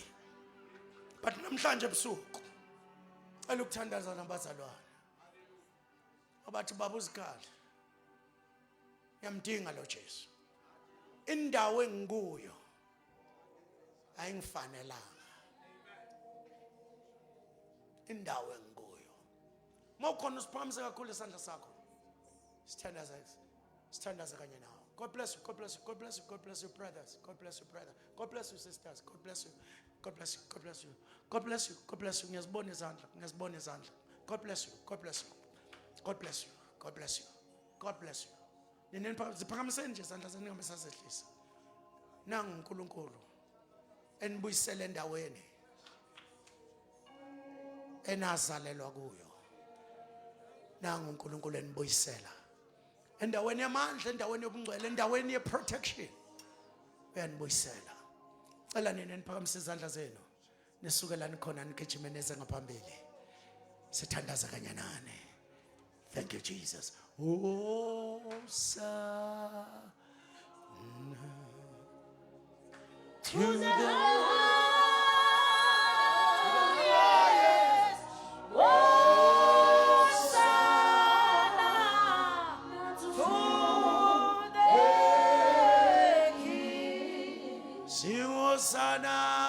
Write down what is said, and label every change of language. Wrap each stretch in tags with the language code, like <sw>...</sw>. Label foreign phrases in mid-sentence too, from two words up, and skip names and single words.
<zu>But namhlanje ebusuku cela ukuthandaza nabazalwane abathi baba uzikhali, ngiyamdinga lo Jesu, indawo engikuyo ayingifanelanga, indawo engikuyo. Mawukhona usiphakamisa kakhulu isandla sakho, sithandaza kanye nawe.</zu> <en>God bless you, God bless you, God bless you, God bless you brothers, God bless you brother, God bless you sisters, God bless you, God bless you, God bless you, God bless you, God bless you.</en> <zu>Ngiyazibona izandla, ngiyazibona izandla.</zu> <en>God bless you, God bless you, God bless you, God bless you, God bless you.</en> <zu>Nini ziphakamiseni nje izandla zenu ngingamesazehlisa. Nangu uNkulunkulu enibuyisele endaweni enazalelwa kuyo. Nangu uNkulunkulu enibuyisela endaweni yamandla, endaweni yobungcwele, endaweni yeprotection. Uyanibuyisela. Cela nini niphakamise izandla zenu, nisukelani khona nigijime neze ngaphambili, sithandaza kanye nani.</zu> <en>Thank you Jesus. Hosanna to the sing Hosanna,</en>